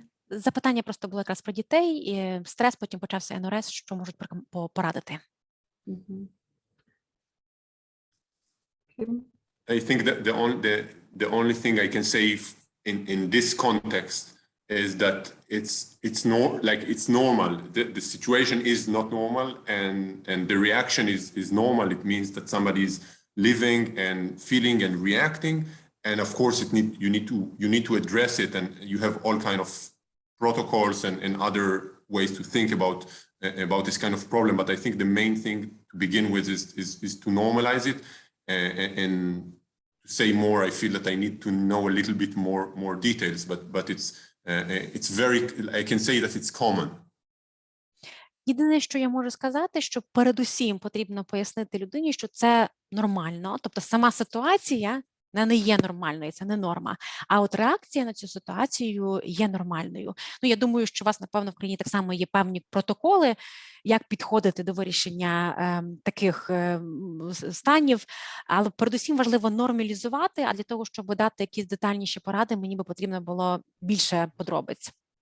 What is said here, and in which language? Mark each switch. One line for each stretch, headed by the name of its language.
Ukrainian: Запитання просто було якраз про дітей, і стрес, потім почався НРС, що можуть порадити.
English: I think that the only thing I can say in this context is that it's normal. The situation is not normal, and the reaction is normal. It means that somebody is living and feeling and reacting, and of course you need to address it, and you have all kind of protocols and other ways to think about this kind of problem. But I think the main thing to begin with is to normalize it, and to say more, I feel that I need to know a little bit more details, but it's very, I can say that it's common.
Ukrainian: Єдине, що я можу сказати, що передусім потрібно пояснити людині, що це нормально, тобто сама ситуація не є нормальною, це не норма, а от реакція на цю ситуацію є нормальною. Ну, я думаю, що у вас, напевно, в країні так само є певні протоколи, як підходити до вирішення таких станів, але передусім важливо нормалізувати, а для того, щоб дати якісь детальніші поради, мені би потрібно було більше подробиць.